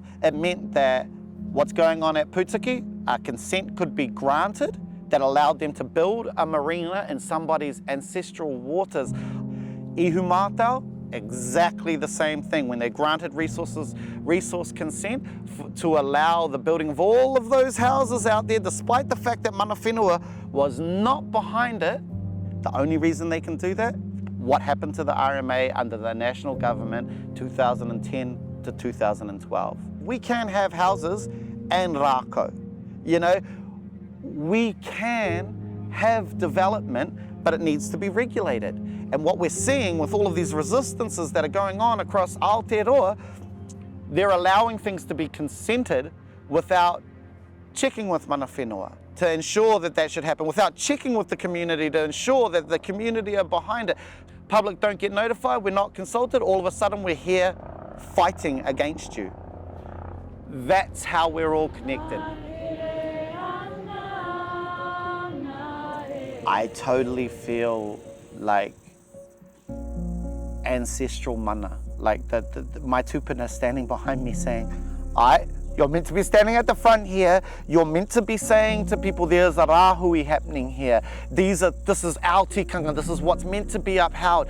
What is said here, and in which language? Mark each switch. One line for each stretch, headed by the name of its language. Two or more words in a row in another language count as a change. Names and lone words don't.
English: It meant that what's going on at Putiki, consent could be granted that allowed them to build a marina in somebody's ancestral waters. Ihumātao, exactly the same thing. When they granted resource consent to allow the building of all of those houses out there, despite the fact that
Māori: mana whenua
English: was not behind it, the only reason they can do that, what happened to the RMA under the national government 2010 to 2012. We can have houses and Rākau. You know, we can have development, but it needs to be regulated. And what we're seeing with all of these resistances that are going on across Aotearoa, they're allowing things to be consented without checking with
Māori: mana whenua
English: to ensure that that should happen, without checking with the community to ensure that the community are behind it. Public don't get notified, we're not consulted, all of a sudden we're here fighting against you. That's how we're all connected. I totally feel like ancestral mana, like my tupuna standing behind me saying, you're meant to be standing at the front here, you're meant to be saying to people there's a rāhui happening here, this is our tikanga, this is what's meant to be upheld.